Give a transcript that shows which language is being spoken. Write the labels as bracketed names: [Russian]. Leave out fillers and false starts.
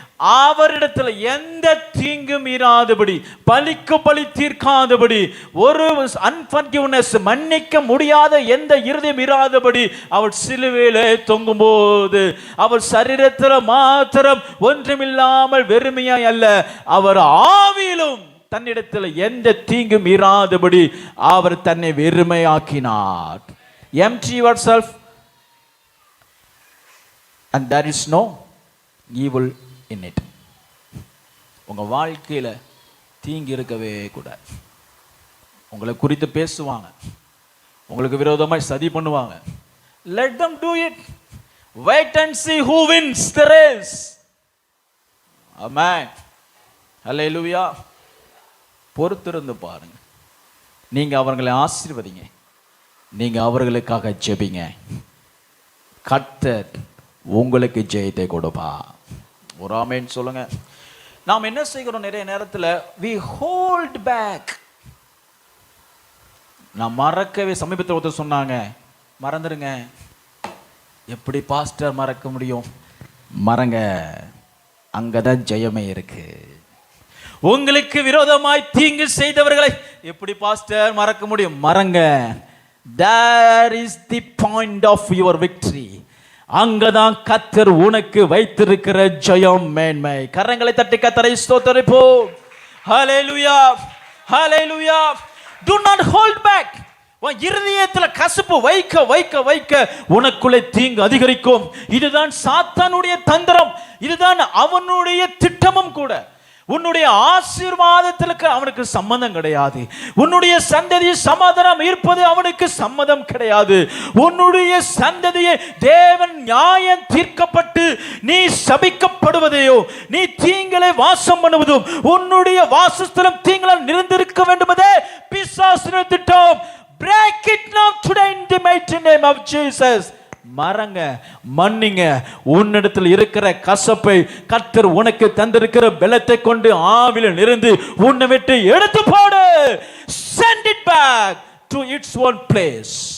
[Tamil] அவரிடத்தில் எந்த தீங்கும் இராதபடி, பழிக்கு பழி தீர்க்காதபடி, ஒரு அன்ஃபர்கிவ்னஸ் மன்னிக்க முடியாத எந்த இருதயம் இராதபடி அவர் சிலுவையிலே தொங்கும் போது அவர் சரீரத்தில் மாத்திரம் ஒன்றுமில்லாமல் வெறுமையாய் அல்ல, அவர் ஆவியிலும் தன்னிடத்தில் எந்த தீங்கும் இராதபடி அவர் தன்னை வெறுமையாக்கினார். [English] Empty yourself and there is no evil in it. [Tamil] உங்க வாழ்க்கையில தீங்கு இருக்கவே கூடாது. உங்களை குறித்து பேசுவாங்க, உங்களுக்கு விரோதமாய் சதி பண்ணுவாங்க. [English] Let them do it. Wait and see who wins the race. [Tamil] Amen. Hallelujah. பொறுத்திருந்து பாருங்க. நீங்க அவர்களை ஆசீர்வதிங்க, நீங்க அவர்களுக்காக ஜெபிங்க. கர்த்தர் உங்களுக்கு ஜெயத்தை கொடுப்பா. ஒரு ஆமென் சொல்லுங்க. நாம் என்ன செய்கிறோம், நிறைய நேரத்தில் [English] we hold back. [Tamil] நான் மறக்கவே, சமீபத்தில் ஒருத்தர் சொன்னாங்க, மறந்துடுங்க. எப்படி பாஸ்டர் மறக்க முடியும்? மறங்க, அங்கதான் ஜெயமே இருக்கு. உங்களுக்கு விரோதமாய் தீங்கு செய்தவர்களை எப்படி பாஸ்டர் மறக்க முடியும்? மறங்க. [English] That is the point of your victory. [Tamil] அங்கதான் கர்த்தர் உனக்கு வைத்திருக்கிற ஜெயம் மேன்மை. கரங்களை தட்டி கர்த்தரை ஸ்தோத்திரிப்போம். ஹல்லேலூயா, ஹல்லேலூயா. [English] Do not hold back. [Tamil] உன் இருதயத்தில் கசப்பு வைக்க வைக்க வைக்க உனக்குள்ளே தீங்கு அதிகரிக்கும். இதுதான் சாத்தானுடைய தந்திரம், இதுதான் அவனுடைய திட்டமும் கூட. உன்னுடைய ஆசீர்வாதத்திற்கு அவனுக்கு சம்மதம் கிடையாது. உன்னுடைய சந்ததியை சமாதானம் இருப்பது அவனுக்கு சம்மதம் கிடையாது. உன்னுடைய சந்ததியை தேவன் நியாயம் தீர்க்கப்பட்டு நீ சபிக்கப்படுவதையோ, நீ தீங்களை வாசம் பண்ணுவதும், உன்னுடைய வாசஸ்தலம் தீங்களால் நிறைந்திருக்க வேண்டுமதே பிசாசின் திட்டம். [English] Break it now today in the mighty name of Jesus. [Tamil] மறங்க, மன்னிங்க. உன்னிடத்தில் இருக்கிற கசப்பை கர்த்தர் உனக்கு தந்திருக்கிற பலத்தை கொண்டு ஆவில நிருந்து உன்னை விட்டு எடுத்து போடு. [English] Send it back to its own place.